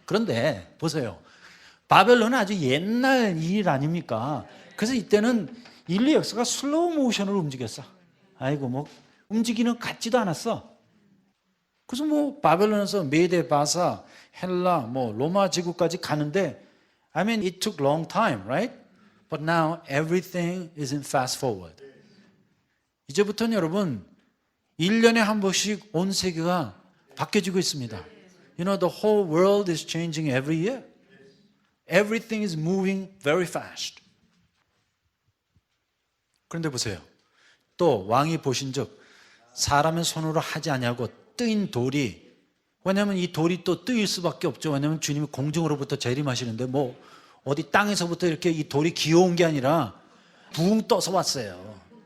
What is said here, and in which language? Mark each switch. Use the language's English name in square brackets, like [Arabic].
[Korean] 그런데 보세요. 바벨론은 아주 옛날 일 아닙니까? 그래서 이때는 인류 역사가 슬로우 모션으로 움직였어. 아이고 뭐 움직이는 것 같지도 않았어. 그래서 뭐 바벨론에서 메데, 바사, 헬라, 뭐 로마 제국까지 가는데 [English] I mean it took long time, right? But now everything is in fast forward. [Korean] 이제부터는 여러분 1년에 한 번씩 온 세계가 바뀌어지고 있습니다. [English] You know the whole world is changing every year. Everything is moving very fast. [Korean] 그런데 보세요. 또 왕이 보신즉 사람의 손으로 하지 아니하고 뜨인 돌이, 왜냐하면 이 돌이 또 뜨일 수밖에 없죠. 왜냐하면 주님이 공중으로부터 재림하시는데 뭐 어디 땅에서부터 이렇게 이 돌이 기어온 게 아니라 붕 떠서 왔어요.